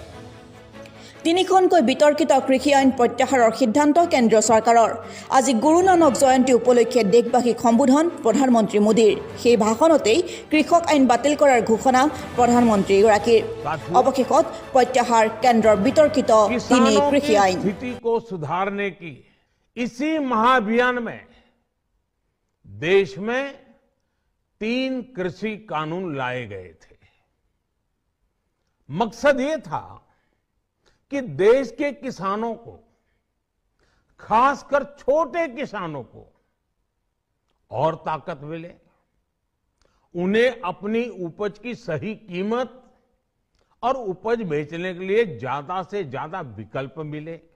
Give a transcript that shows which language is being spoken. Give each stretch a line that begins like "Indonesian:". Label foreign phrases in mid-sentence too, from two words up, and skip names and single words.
Assamese: তিনিখনকৈ বিতৰ্কিত কৃষি আইন প্ৰত্যাহাৰৰ সিদ্ধান্ত কেন্দ্ৰীয় চৰকাৰৰ। আজি গুৰু নানক জয়ন্তী উপলক্ষে দেশবাসীক সম্বোধন প্ৰধানমন্ত্ৰী মোদীৰ। সেই ভাষণতেই কৃষক আইন বাতিল কৰাৰ ঘোষণা প্ৰধানমন্ত্ৰীগৰাকীৰ। অৱশেষত প্ৰত্যাহাৰ কেন্দ্ৰৰ বিতৰ্কিত তিনি কৃষি আইন।
Hindi: इसी महाअभियान में देश में 3 कृषि कानून लाए गए थे। मकसद ये था कि देश के किसानों को, खासकर छोटे किसानों को और ताकत मिले, उन्हें अपनी उपज की सही कीमत और उपज बेचने के लिए ज्यादा से ज्यादा विकल्प मिले।